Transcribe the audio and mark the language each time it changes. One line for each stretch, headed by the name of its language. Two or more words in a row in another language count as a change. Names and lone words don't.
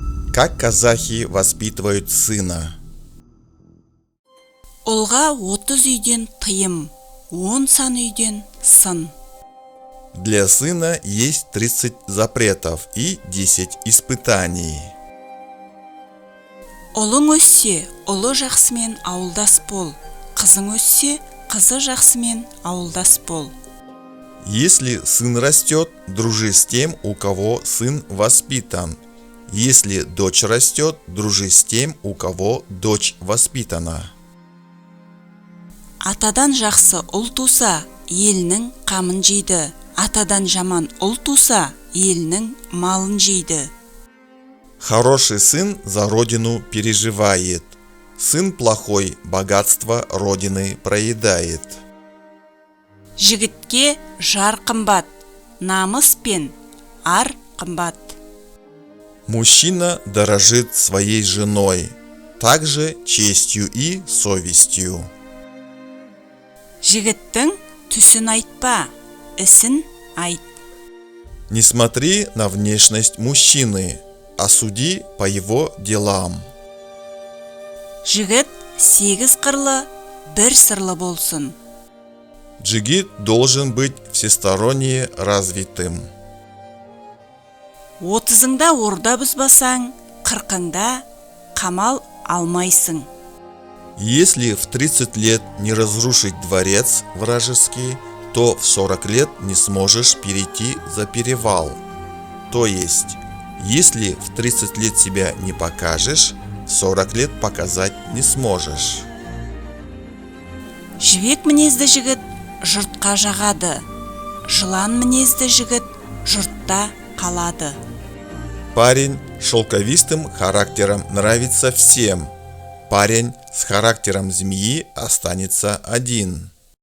Russian: Как казахи воспитывают сына?
Kazakh: Ұлға 30 үйден тыйым, 10 сан үйден сын.
Russian: Для сына есть 30 запретов и 10 испытаний.
Kazakh: Ұлың өссе, ұлы жақсымен ауылдас бол. Қызың өссе, қызы жақсымен ауылдас бол.
Russian: Если сын растет, дружи с тем, у кого сын воспитан. Если дочь растет, дружи с тем, у кого дочь воспитана.
Kazakh: Атадан жақсы ұл туса, елінің қамын жейді. Атадан жаман ұл туса, елінің малын жейді.
Russian: Хороший сын за родину переживает. Сын плохой богатство родины проедает.
Kazakh: Жігітке жар қымбат, намыс пен ар қымбат.
Russian: Мужчина дорожит своей женой, также честью и совестью.
Kazakh: Жігіттің түсін айтпа, ісін айт.
Russian: Не смотри на внешность мужчины, а суди по его делам.
Kazakh: Жігіт 8 қырлы, 1 сырлы болсын.
Russian: Джигит должен быть всесторонне развитым.
Kazakh: 30-ыңда орда бұзбасаң, 40-ыңда қамал алмайсың.
Russian: Если в 30 лет не разрушить дворец вражеский, то в 40 лет не сможешь перейти за перевал. То есть, если в 30 лет себя не покажешь, в 40 лет показать не сможешь.
Kazakh: Жібек мінезді жігіт жұртқа жағады. Жылан мінезді жігіт жұртта қалады.
Russian: Парень с шелковистым характером нравится всем. Парень с характером змеи останется один.